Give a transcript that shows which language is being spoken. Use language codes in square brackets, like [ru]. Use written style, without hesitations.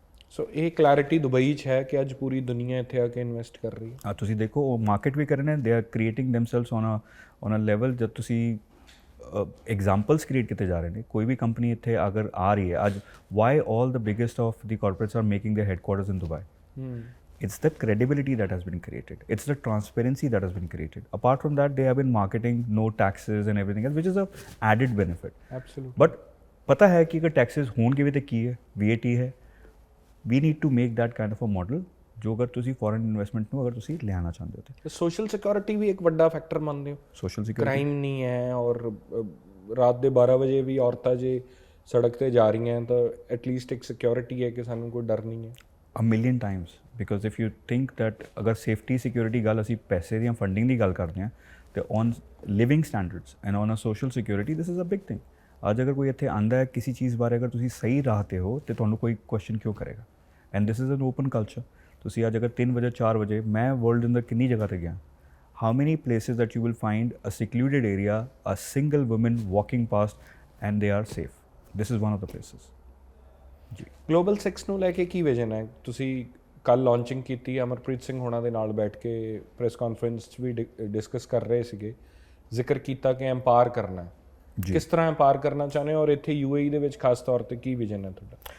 [pa] ਸੋ ਇਹ clarity Dubai 'ਚ ਹੈ ਕਿ ਅੱਜ ਪੂਰੀ ਦੁਨੀਆ ਇੱਥੇ ਆ ਕੇ ਇਨਵੈਸਟ ਕਰ ਰਹੀ ਹੈ। ਤੁਸੀਂ ਦੇਖੋ ਉਹ ਮਾਰਕੀਟ ਵੀ ਕਰ ਰਹੇ ਨੇ, [en] They are creating themselves on a level. [pa] ਜਦ ਤੁਸੀਂ ਐਗਜ਼ਾਮਪਲਸ ਕ੍ਰੀਏਟ ਕੀਤੇ ਜਾ ਰਹੇ ਨੇ, ਕੋਈ ਵੀ ਕੰਪਨੀ ਇੱਥੇ ਅਗਰ ਆ ਰਹੀ ਹੈ ਅੱਜ, [en] Why all the biggest of the corporates are making their headquarters in Dubai? It's the credibility that has been created. It's the transparency that has been created. Apart from that, they have been marketing no taxes and everything else, which is a added benefit. Absolutely. [pa] But पता है कि अगर taxes होंगे भी तो की है, VAT है, [en] we need to make that kind of a model [pa] जो अगर तुसी foreign investment ਨੂੰ ਅਗਰ ਤੁਸੀਂ ਲਿਆਉਣਾ ਚਾਹੁੰਦੇ ਹੋ ਤੇ ਸੋਸ਼ਲ ਸਿਕਿਉਰਿਟੀ ਵੀ ਇੱਕ ਵੱਡਾ ਫੈਕਟਰ ਮੰਨਦੇ ਹੋ? ਸੋਸ਼ਲ ਸਿਕਿਉਰਿਟੀ, ਕ੍ਰਾਈਮ ਨਹੀਂ ਹੈ ਔਰ ਰਾਤ ਦੇ 12 ਵਜੇ ਵੀ ਔਰਤਾਂ ਜੇ ਸੜਕ ਤੇ ਜਾ ਰਹੀਆਂ ਤਾਂ ਐਟਲੀਸਟ ਇੱਕ ਸਿਕਿਉਰਿਟੀ ਹੈ ਕਿ ਸਾਨੂੰ ਕੋਈ ਡਰ ਨਹੀਂ ਹੈ। [en] a million times, because if you think that [pa] ਅਗਰ ਸੇਫਟੀ ਸਿਕਿਉਰਿਟੀ ਗੱਲ ਅਸੀਂ ਪੈਸੇ ਦੀਆਂ ਫੰਡਿੰਗ ਦੀ ਗੱਲ ਕਰਦੇ ਹਾਂ ਤੇ [en] On living standards and on a social security this is a big thing. [pa] ਅੱਜ ਅਗਰ ਕੋਈ ਇੱਥੇ ਆਂਦਾ ਹੈ ਕਿਸੇ ਚੀਜ਼ ਬਾਰੇ, ਅਗਰ ਤੁਸੀਂ ਸਹੀ ਰਾਹ 'ਤੇ ਹੋ ਤੇ ਤੁਹਾਨੂੰ ਕੋਈ ਕੁਐਸਚਨ ਕਿਉਂ ਕਰੇਗਾ? [en] And this is an open culture. [pa] ਤੁਸੀਂ ਅੱਜ ਅਗਰ 3 ਵਜੇ 4 ਵਜੇ, ਮੈਂ ਵਰਲਡ ਦੇ ਅੰਦਰ ਕਿੰਨੀ ਜਗ੍ਹਾ 'ਤੇ ਗਿਆ, [en] how many places that you will find a secluded area, a single woman walking past and they are safe? This is one of the places. [pa] ਜੀ ਗਲੋਬਲ 6 ਨੂੰ ਲੈ ਕੇ ਕੀ ਵਿਜ਼ਨ ਹੈ? ਤੁਸੀਂ ਕੱਲ ਲਾਂਚਿੰਗ ਕੀਤੀ, ਅਮਰਪ੍ਰੀਤ ਸਿੰਘ ਹੋਣਾ ਦੇ ਨਾਲ ਬੈਠ ਕੇ ਪ੍ਰੈਸ ਕਾਨਫਰੰਸ 'ਚ ਵੀ ਡਿਸਕਸ ਕਰ ਰਹੇ ਸੀਗੇ, ਜ਼ਿਕਰ ਕੀਤਾ ਕਿ ਐਮਪਾਵਰ ਕਰਨਾ ਹੈ। ਕਿਸ ਤਰ੍ਹਾਂ ਐਮਪਾਵਰ ਕਰਨਾ ਚਾਹੁੰਦੇ ਹੋ ਔਰ ਇੱਥੇ UAE ਦੇ ਵਿੱਚ ਖਾਸ ਤੌਰ ਤੇ ਕੀ ਵਿਜ਼ਨ ਹੈ ਤੁਹਾਡਾ?